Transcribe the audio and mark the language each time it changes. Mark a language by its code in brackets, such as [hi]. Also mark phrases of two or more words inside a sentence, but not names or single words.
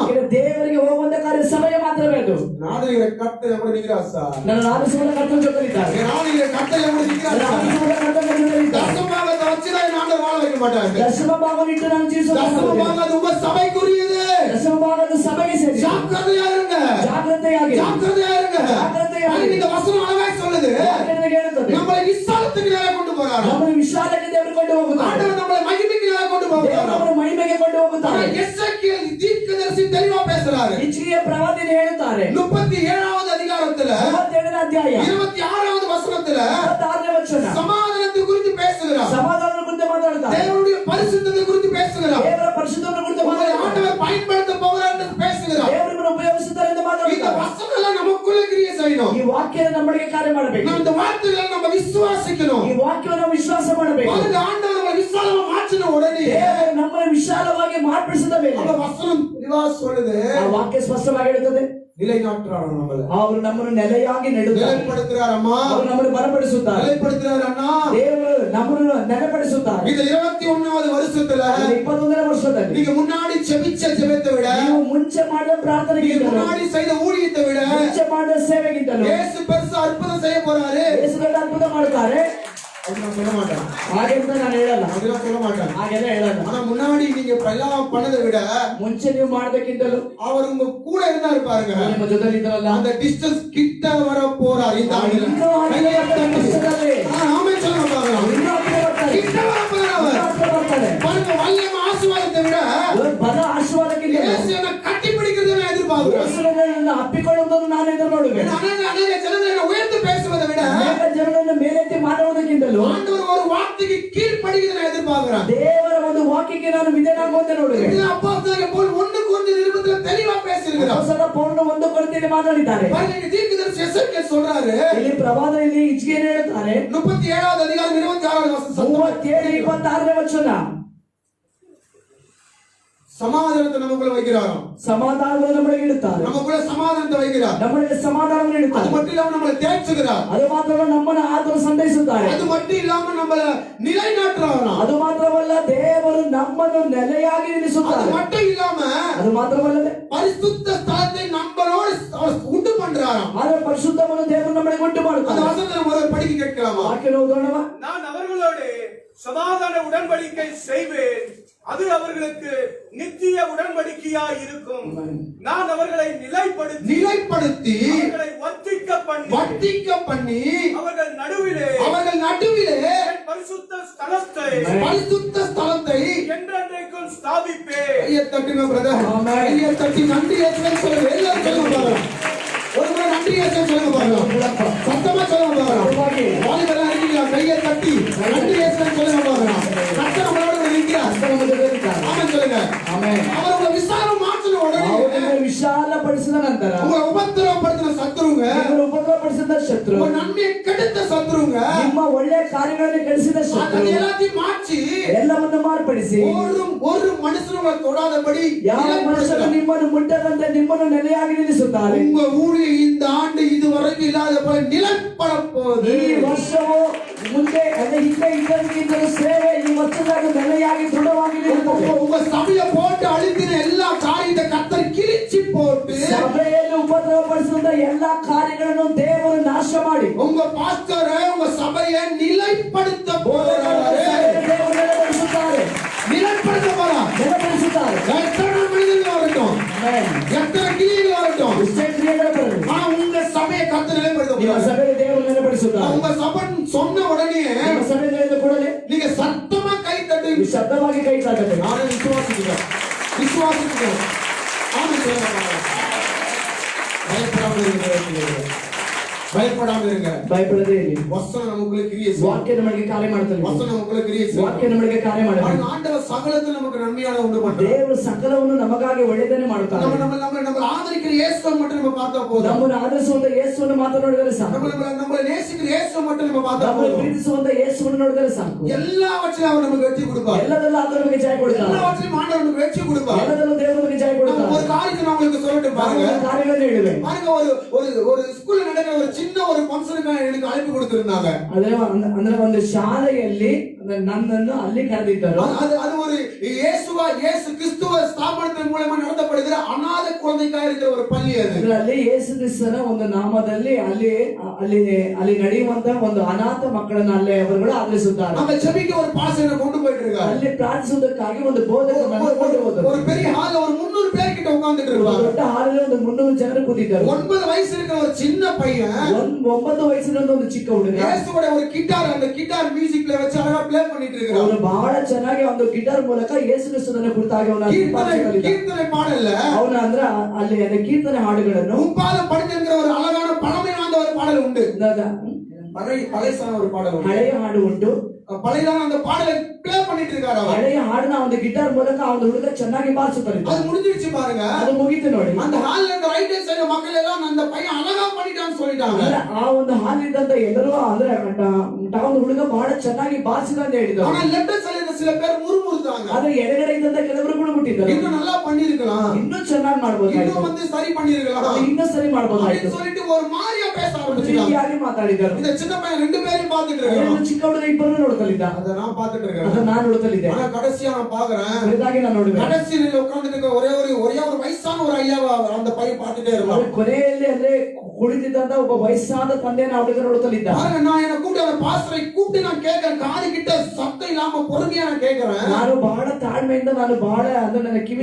[kn] ಇದು ದೇವರಿಗೆ ಹೋಗುವಂತ ಕಾರ್ಯ ಸಭೆಗೆ ಮಾತ್ರವೇ ಅದು. [ta] நாடுகிற கர்த்தர் எப்படி நிக்கிறார் சார்? [kn] ನನ್ನ ಆರಿಸುವ ಕರ್ತನ ಜೊತೆಲಿದ್ದಾರೆ. [ta] நாடுகிற கர்த்தர் எப்படி நிக்கிறார் சார்? [kn] ಆರಿಸುವ ಕರ್ತನ ಜೊತೆಲಿದ್ದಾರೆ. [ta] தசம பாகத்தை வச்சு தான் ஆண்டவர் வாழ வைக்க மாட்டாங்க. [kn] ದಶಮ ಭಾಗವಿಟ್ಟು ನಾನು ಜೀವಿಸುವ [ta] தசம பாகம் அது உங்க சபைக்குரியது. [kn] ದಶಮ ಭಾಗದ ಸಭೆಗೆ ಸೇರಿ [ta] ஜாக்கிரதையா இருங்க. [kn] ಜಾಗ್ರತೆಯಾಗಿ [ta] ஜாக்கிரதையா இருங்க. [kn] ಜಾಗ್ರತೆಯಾಗಿ [ta] இந்த வசனம் அழகாய் சொல்லுது. [kn] ವಾಕ್ಯದಲ್ಲಿ ಹೇಳುತ್ತದೆ. [ta] நம்மளை விசாலத்துக்கு நேரா கொண்டு போறாரு. [kn] ನಮ್ಮನ್ನು ವಿಶಾಲಕ್ಕೆ ದೇವರು ಕೊಂಡು ಹೋಗುತ್ತಾರೆ. [ta] ஆண்டவர் நம்மளை மகிமைக்கு நேரா கொண்டு போறாரு. [kn] ದೇವರು ಮಹಿಮೆಗೆ ಕೊಂಡು ಹೋಗುತ್ತಾರೆ. [ta] எசேக்கியேல் தீர்க்கதரிசி தெளிவா பேசுறாரு. [kn] ಹಿಜ್ಕೀಯ ಪ್ರವಾದಿಯನ್ನು ಹೇಳುತ್ತಾರೆ. [ta] 37வது அதிகாரத்துல [kn] 37ನೇ ಅಧ್ಯಾಯ [ta] 26வது வசனத்துல [kn] 26ನೇ ವಚನ [ta] சமாதானத்தை குறித்து பேசுகிறார். [kn] ಸಮಾಧಾನದ ಕುರಿತು ಮಾತಾಡುತ್ತಾರೆ. [ta] தேவனுடைய பரிசுத்தத்தை குறித்து பேசுகிறார். [kn] ದೇವರ ಪರಿಶುದ್ಧವನ್ನು ಕುರಿತು [ta] உங்களை [kn] ಮಾತಾಡುತ್ತಾರೆ. [ta] ஆண்டவர் பயன்படுத்த போகிறார் என்று பேசுகிறார். [kn] ದೇವರನ್ನು ಉಪಯೋಗಿಸುತ್ತಾರೆ ಎಂದು [ta] இந்த [kn] ಮಾತಾಡುತ್ತಾರೆ. [ta] வசனங்களை நமக்குள்ள கிரியை செய்யணும். [kn] ಈ ವಾಕ್ಯವನ್ನು ನಮ್ಮೊಳಗೆ ಕಾರ್ಯ ಮಾಡಬೇಕು. [ta] நம்ம இந்த வார்த்தைகளை நம்ம விசுவாசிக்கணும். [kn] ಈ ವಾಕ್ಯವನ್ನು ವಿಶ್ವಾಸ ಮಾಡಬೇಕು. [ta] பாருங்க ஆண்டவர் நம்மை விசாலமா மாற்றின உடனே [kn] ದೇವರು ನಮ್ಮನ್ನು ವಿಶಾಲವಾಗಿ ಮಾರ್ಪಡಿಸಿದ ಮೇಲೆ [ta] அந்த வசனம் தெளிவா சொல்லுது. [kn] ಆ ವಾಕ್ಯ ಸ್ಪಷ್ಟವಾಗಿ ಹೇಳುತ್ತದೆ. [ta] நிலைநாட்டுறார் நம்மள. [kn] ಅವರು ನಮ್ಮನ್ನು ನೆಲೆಯಾಗಿ ನೆಡುತ್ತಾರೆ. [ta] நிலைப்படுத்துறார் அம்மா. [kn] ಅವರು ನಮ್ಮನ್ನು ಬಲಪಡಿಸುತ್ತಾರೆ. [ta] நிலைப்படுத்துறார் அண்ணா. [kn] ದೇವರು ನಮ್ಮನ್ನು ನೆಲೆಪಡಿಸುತ್ತಾರೆ. [ta] இந்த 21வது வருஷத்துல [kn] 21ನೇ ವರ್ಷದಲ್ಲಿ [ta] நீங்க முன்னாடி ஜெபிச்ச ஜெபத்தை விட [kn] ನೀವು ಮುಂಚೆ ಮಾಡಿದ [ta] நீங்க [kn] ಪ್ರಾರ್ಥನೆಗಿಂತಲೂ [ta] முன்னாடி செய்த ஊழியத்தை விட [kn] ಮುಂಚೆ ಮಾಡಿದ ಸೇವೆಗಿಂತಲೂ [ta] இயேசு பெருசா அற்புதம் செய்ய போறாரு. [kn] ಯೇಸು ದೊಡ್ಡ ಅದ್ಭುತ ಮಾಡ್ತಾರೆ. [ta] அது நான் சொல்ல மாட்டேன். [kn] ಹಾಗೆ ಅಂತ ನಾನು ಹೇಳಲ್ಲ. [ta] அதெல்லாம் சொல்ல மாட்டேன். [kn] ಹಾಗೆಲ್ಲ ಹೇಳಲ್ಲ. [ta] ஆனா முன்னாடி நீங்க எல்லாம் பண்ணதை விட [kn] ಮುಂಚೆ ನೀವು ಮಾಡೋದಕ್ಕಿಂತಲೂ [ta] அவர் உங்க கூட இருந்தாரு பாருங்க. [kn] ನಿಮ್ಮ ಜೊತೆ ಇದ್ರಲ್ಲ. [ta] அந்த டிஸ்டன்ஸ் கிட்ட வர போறார் இந்த ஆண்டுல. [kn] ಇನ್ನೂ ಹಾಗೆ ಕಷ್ಟದಲ್ಲಿ [ta] ஆமென் சொல்லுங்க பாருங்க. [kn] ಇನ್ನೂ ಹತ್ತಿರ ಬರ್ತಾರೆ. [ta] கிட்ட வர போறார் அவர். [kn] ಹತ್ತಿರ ಬರ್ತಾರೆ. [ta] பாருங்க வல்லமை ஆசீர்வாதத்தை விட [kn] ಬಲ ಆಶೀರ್ವಾದಕ್ಕಿಂತ [ta] இயேசுவை கட்டி பிடிக்கிறதை நான் எதிர்பார்க்கிறேன். [kn] ಯೇಸುವನ್ನು ಅಪ್ಪಿಕೊಳ್ಳುವುದನ್ನು ನಾನು ಎದುರು ನೋಡುವೆ. [ta] அநேக ஜனங்களை உயர்த்து பேசுவதை விட [kn] ಅನೇಕ ಜನರನ್ನು ಮೇಲೆತ್ತಿ ಮಾಡುವುದಕ್ಕಿಂತಲೂ [ta] ஆண்டவர் ஒரு வார்த்தைக்கு கீழ்ப்படிகிறதை நான் எதிர்பார்க்கிறேன். [kn] ದೇವರ ಒಂದು ವಾಕ್ಯಕ್ಕೆ ನಾನು ವಿಧೇಯನಾಗುವಂತೆ ನೋಡುವೆ. [ta] இது அப்போஸ்தலர்கள் போல் 1 நிருபத்துல தெளிவா பேசியிருக்கிறார். [kn] ಅಪೊಸ್ತಲ ಪೌಲನು ಒಂದು ಕೊರಿಂಥಿಯಲ್ಲಿ ಮಾತಾಡಿದ್ದಾರೆ. [ta] பாருங்க தீர்க்கதரிசி எசேக்கியேல் சொல்றாரு. [kn] ಇಲ್ಲಿ ಪ್ರವಾದನೆಯಲ್ಲಿ ಹಿಜ್ಕೀಯನು ಹೇಳ್ತಾರೆ. [ta] 37வது அதிகாரம் 26வது வசனம். [kn] 37 26ನೇ ವಚನ. [ta] சமாதானத்தை நமக்குள்ள வைக்கிறாராம். [kn] ಸಮಾಧಾನವನ್ನು ನಮ್ಮೊಳಗೆ ಇಡುತ್ತಾರೆ. [ta] நமக்குள்ள சமாதானத்தை வைக்கிறார். [kn] ನಮ್ಮೊಳಗೆ ಸಮಾಧಾನವನ್ನು [ta] அது [kn] ಇಡುತ್ತಾರೆ. [ta] மட்டும் இல்லாம நம்மளை தேய்ச்சுகிறார். [kn] ಅದು ಮಾತ್ರವಲ್ಲ ನಮ್ಮನ್ನು ಆತನು ಸಂತೈಸುತ್ತಾರೆ. [ta] அது மட்டும் இல்லாம நம்மள நிலைநாட்டுறாராம். [kn] ಅದು ಮಾತ್ರವಲ್ಲ ದೇವರು ನಮ್ಮನ್ನು ನೆಲೆಯಾಗಿ [ta] அது [kn] ನಿಲ್ಲಿಸುತ್ತಾರೆ. [ta] மட்டும் இல்லாம [kn] ಅದು ಮಾತ್ರವಲ್ಲದೆ [ta] பரிசுத்த ஸ்தலத்தை நம்மளோடு உண்டு பண்றாராம். [kn] ಆದರೆ ಪರಿಶುದ್ಧವನ್ನು ದೇವರು ನಮ್ಮೊಳಗೆ ಉಂಟು [ta] அந்த [kn] ಮಾಡುತ್ತಾರೆ. [ta] வசனத்தை முதல்ல படிக்க கேட்கலாமா? [kn] ವಾಕ್ಯ ಓದೋಣವಾ? [ta] நான் அவர்களோடு சமாதான உடன்படிக்கை செய்வேன், அது அவர்களுக்கு நித்திய உடன்படிக்கையாய் இருக்கும். நான் அவர்களை நிலைப்படுத்தி அவர்களை வர்த்திக்க பண்ணி அவர்கள் நடுவிலே என் பரிசுத்த ஸ்தலத்தை என்றென்றைக்கும் ஸ்தாபிப்பேன். கையை தட்டுங்க பிரதர். கையை தட்டி நன்றி ஏசுவேன் சொல்லுங்க. எல்லாரும் சொல்லுங்க பாருங்க. ஒரு முறை நன்றி ஏசுவேன் சொல்லுங்க பாருங்க. சத்தமா சொல்லுங்க பாருங்க. வாலிபெல்லாம் இருக்கீங்களா? கையை தட்டி நன்றி ஏசுவேன் சொல்லுங்க பாருங்க. கர்த்தர் நம்மளோட இருக்கிறார். ஆமென் சொல்லுங்க. [kn] ಆಮೆನ್. [ta] அவர் உங்களை விசாலம் மாற்றின உடனே [kn] ಅವರನ್ನು ವಿಶಾಲಪಡಿಸಿದ ನಂತರ [ta] உங்களை உபத்திரவப்படுத்தின சத்துருங்க, [kn] ನಿಮ್ಮನ್ನು ಉಪದ್ರವಪಡಿಸಿದ ಶತ್ರು, [ta] உங்க நன்மையை கெடுத்த சத்துருங்க, [kn] ನಿಮ್ಮ ಒಳ್ಳೆಯ ಕಾರ್ಯಗಳನ್ನು ಕೆಡಿಸಿದ ಶತ್ರು [ta] அதை எல்லாத்தையும் மாற்றி [kn] ಎಲ್ಲವನ್ನು ಮಾರ್ಪಡಿಸಿ [ta] ஒரு மனுஷனும் உங்களை தொடாதபடி [kn] ಯಾವ ಮನುಷ್ಯನು ನಿಮ್ಮನ್ನು ಮುಟ್ಟದಂತೆ ನಿಮ್ಮನ್ನು ನೆಲೆಯಾಗಿ ನಿಲ್ಲಿಸುತ್ತಾರೆ. [ta] உங்க ஊழிய இந்த ஆண்டு இதுவரைக்கும் இல்லாத போல நிலைப்பட போகுது. [kn] ಈ ವರ್ಷವು ಮುಂದೆ ಹಿಂದೆ ಇದ್ದದಕ್ಕಿಂತಲೂ ಸೇವೆ ಈ ವರ್ಷದಾಗ ನೆಲೆಯಾಗಿ ದೃಢವಾಗಿ ನಿಲ್ಲುತ್ತದೆ. [ta] உங்க சபையை போட்டு அழித்தின எல்லா காரியத்தை கர்த்தர் கிழிச்சு போட்டு [kn] ಸಭೆಯಲ್ಲಿ ಉಪದ್ರವಪಡಿಸುವಂತ ಎಲ್ಲಾ ಕಾರ್ಯಗಳನ್ನು ದೇವರು ನಾಶ ಮಾಡಿ [ta] உங்க பாஸ்டர் உங்க சபையை நிலைப்படுத்த போறாரு. [kn] ದೇವರು ನೆಲೆಪಡಿಸುತ್ತಾರೆ [ta] நிலைப்படுத்த போறார். [kn] ನೆಲೆಪಡಿಸುತ್ತಾರೆ. [ta] எத்தனை மனிதர்கள் வரட்டும், எத்தனை கிரியைகள் வரட்டும், [kn] ಎಷ್ಟೇ ಕ್ರಿಯೆಗಳು ಬರಲಿ, [ta] ஆனா உங்க சபையை கர்த்தர் நிலைப்படுத்த [kn] ನಿಮ್ಮ [ta] போறார். [kn] ಸಭೆಗೆ ದೇವರು ನೆಲೆಪಡಿಸುತ್ತಾರೆ. [ta] உங்க சபை சொன்ன உடனே [kn] ನಿಮ್ಮ ಸಭೆ ಹೇಳಿದ ಕೂಡಲೇ [ta] நீங்க சத்தமா கை தட்டி [kn] ನೀವು ಶಬ್ದವಾಗಿ ಕೈ ತಾಕಬೇಕು. [ta] நானே விசுவாசிக்கிறேன், விசுவாசிக்கிறேன். ஆமென் சொல்லுங்க. பயப்படாமல் இருங்க, பயப்படாமல் இருங்க. [kn] ಭಯಪಡದೇ ಇರಿ. [ta] வசனம் நமக்குள்ள கிரியை செய்யும். [kn] ವಾಕ್ಯ ನಮಗೆ ಕಾರ್ಯ ಮಾಡುತ್ತದೆ. [ta] வசனம் நமக்குள்ள கிரியை செய்யும். [kn] ವಾಕ್ಯ ನಮಗೆ ಕಾರ್ಯ ಮಾಡುತ್ತದೆ. [ta] ஆண்டவர் சகலத்தில் நமக்கு நன்மையான உண்டு பண்றார். [kn] ದೇವರು ಸಕಲವನ್ನು ನಮಗಾಗಿ ಒಳ್ಳೆಯದನ್ನೇ ಮಾಡುತ್ತಾನೆ. [ta] நம்ம ஆதரிக்கிற இயேசுவை மட்டும் நம்ம பார்த்தா போதும். [kn] ನಮ್ಮನ್ನು ಆದರಿಸುವಂತ ಯೇಸುವನ್ನು ಮಾತನಾಡಿದರೆ ಸಾಕು. [ta] நம்ம நேசிக்கிற இயேசுவை மட்டும் நம்ம பார்த்தா [kn] ನಮ್ಮನ್ನು [ta] போதும். [kn] ಪ್ರೀತಿಸುವಂತ ಯೇಸುವನ್ನು ನೋಡಿದರೆ ಸಾಕು. [ta] எல்லாவற்றிலும் அவர் நமக்கு வெற்றி கொடுப்பார். [kn] ಎಲ್ಲದಲ್ಲೂ ಆತನು ನಮಗೆ ಜಯ ಕೊಡುತ್ತಾನೆ. [ta] எல்லாவற்றிலும் ஆண்டவர் நமக்கு வெற்றி கொடுப்பார். [kn] ಎಲ್ಲದಲ್ಲೂ ದೇವರು ನಮಗೆ ಜಯ ಕೊಡುತ್ತಾನೆ. [ta] ஒரு காரியத்தை நான் உங்களுக்கு சொல்லட்டும் பாருங்க. [kn] ನಾನು ಕಾರ್ಯಗಳನ್ನು ಹೇಳುವೆ. [ta] பாருங்க, ஒரு ஸ்கூல்ல நடக்கிற ஒரு சின்ன ஒரு ஃபங்க்ஷனுக்கு எனக்கு அழைப்பு கொடுத்திருந்தாங்க. [kn] ಅಂದ್ರೆ ಒಂದು ಶಾಲೆಯಲ್ಲಿ ನನ್ನನ್ನು ಅಲ್ಲಿ ಕರೆದಿದ್ದರು. [ta] அது ஒரு இயேசு கிறிஸ்துவ ஸ்தாபனத்தின் மூலமா நடத்தப்படுகிற அநாத குழந்தைக்காக இருக்கிற ஒரு பள்ளி அது. [kn] ಅಲ್ಲಿ ಯೇಸು ಕ್ರಿಸ್ತನ ಒಂದು ನಾಮದಲ್ಲಿ ಅಲ್ಲಿ ನಡೆಯುವಂತ ಒಂದು ಅನಾಥ ಮಕ್ಕಳನ್ನ ಅಲ್ಲಿ ಅವರುಗಳು ಆದರಿಸುತ್ತಾರೆ. [ta] நம்ம ஜெபிக்க ஒரு பாஸ்டரை கொண்டு போயிட்டு இருக்காரு. [kn] ಅಲ್ಲಿ ಪ್ರಾರ್ಥಿಸುವುದಕ್ಕಾಗಿ ಒಂದು ಬೋಧಕರನ್ನು ಕೊಂಡು ಹೋದರು. [ta] ஒரு பெரிய ஹால்ல ஒரு 300 பேர் கிட்ட உட்கார்ந்துட்டு இருப்பாங்க. [kn] ದೊಡ್ಡ ಹಾಲಲ್ಲಿ ಒಂದು 300 ಜನರು ಕೂತಿದ್ದರು. [ta] 9 ವಯಸ್ಸು இருக்கிற ஒரு சின்ன பையன், [kn] 9 ವಯಸ್ಸಿನ ಒಂದು ಚಿಕ್ಕ ಹುಡುಗ [ta] ಯೇಸುவோட ஒரு கிட்டார், அந்த கிட்டார் மியூசிக்ல வச்சு அழகா ப்ளே பண்ணிட்டு இருக்காரு. [kn] ಅವನು ಬಹಳ ಚೆನ್ನಾಗಿ ಒಂದು ಗಿಟಾರ್ ಮೂಲಕ ಯೇಸು ಕ್ರಿಸ್ತನನ್ನು ಕುರಿತಾಗಿ ಅವನ [ta] கீர்த்தனை பாடல்ல [kn] ಅವನ ಅಂದ್ರೆ ಅಲ್ಲಿ ಅದ ಕೀರ್ತನೆ ಹಾಡುಗಳನ್ನು [ta] முப்பாதம் படிக்கிற ஒரு அழகான பழமை வாய்ந்த ஒரு பாடல் உண்டு. பழையசான ஒரு பாடல் உண்டு. [kn] ಹಳೆಯ ಹಾಡು ಉಂಟು. [ta] பழையதான அந்த பாடலை ப்ளே பண்ணிட்டு இருக்காரு அவர். [kn] ಹಳೆಯ ಹಾಡನ್ನ ಒಂದು ಗಿಟಾರ್ ಮೂಲಕ ಅವನ ಹುಡುಗ ಚೆನ್ನಾಗಿ ಬಾರಿಸುತ್ತಾರೆ. [ta] அது முடிஞ்சிருச்சு பாருங்க. [kn] ಅದು ಮುಗಿತು ನೋಡಿ. [ta] அந்த ஹால்ல இருந்த [en] right hand side [ta] மக்கள் எல்லாம் அந்த பையன் அழகா பண்ணிட்டான்னு சொல்லிட்டாங்க. [kn] ಆ ಒಂದು ಹಾಲಿದ್ದಂತ ಎಲ್ಲರೂ ಅಂದ್ರೆ ಒಂದು ಹುಡುಗ ಬಹಳ ಚೆನ್ನಾಗಿ ಬಾರಿಸಿದ ಅಂತ ಹೇಳಿದ್ರು. [ta] ஆனா [en] left side [ta] சில பேர் முறுமுறுத்தாங்க. [kn] ಆದ್ರೆ ಎಡಗಡೆ ಇದ್ದಂತ ಕೆಲವರು ಕೂಡ ಬಿಟ್ಟಿದ್ದಾರೆ. [ta] இன்னும் நல்லா பண்ணிருக்கலாம், [kn] ಇನ್ನೂ ಚೆನ್ನಾಗಿ ಮಾಡಬಹುದಾಗಿತ್ತು, [ta] இன்னும் வந்து சரி பண்ணிருக்கலாம், [kn] ಇನ್ನೂ ಸರಿ ಮಾಡಬಹುದಾಗಿತ್ತು [ta] அப்படின்னு சொல்லிட்டு ஒரு மாதிரியா பேச ஆரம்பிச்சாங்க. [kn] ಯಾರು ಮಾತಾಡಿದರು. [ta] இந்த சின்ன பையன் ரெண்டு பேரையும் பார்த்துட்டு இருக்கான். [kn] ಚಿಕ್ಕ ಹುಡುಗ ಇಬ್ಬರನ್ನು ನೋಡ್ತಲಿದ್ದ. [ta] அத நான் பார்த்துட்டு இருக்கேன். [kn] ಅದನ್ನ ನಾನು ನೋಡ್ತಲಿದ್ದೆ. [ta] ஆனா கடைசியா நான் பாக்குறேன், [kn] ಕೊನೆದಾಗಿ ನಾನು ನೋಡಿದೆ. [ta] கடைசியில உட்கார்ந்துட்டு இருக்க ஒரே ஒரு வயசான ஒரு ஐயாவை அந்த பையன் பார்த்துட்டே இருந்தான். [kn] ಕೊನೆಯಲ್ಲಿ ಅಂದ್ರೆ ಕುಳಿತಿದ್ದಂತ ಒಬ್ಬ ವಯಸ್ಸಾದ ತಂದೆನ ಹುಡುಗ ನೋಡ್ತಲಿದ್ದ. [ta] பாருங்க, நான் என்ன கூப்பிட்டு அந்த பாஸ்டரை கூப்பிட்டு நான் கேட்கிறேன், காது கிட்ட சத்தம் இல்லாம பொறுமையா நான் கேட்கிறேன். [kn] ನಾನು ಬಹಳ ತಾಳ್ಮೆಯಿಂದ ನಾನು ಬಹಳ ಅಂದ್ರೆ ನನ್ನ ಕಿವಿ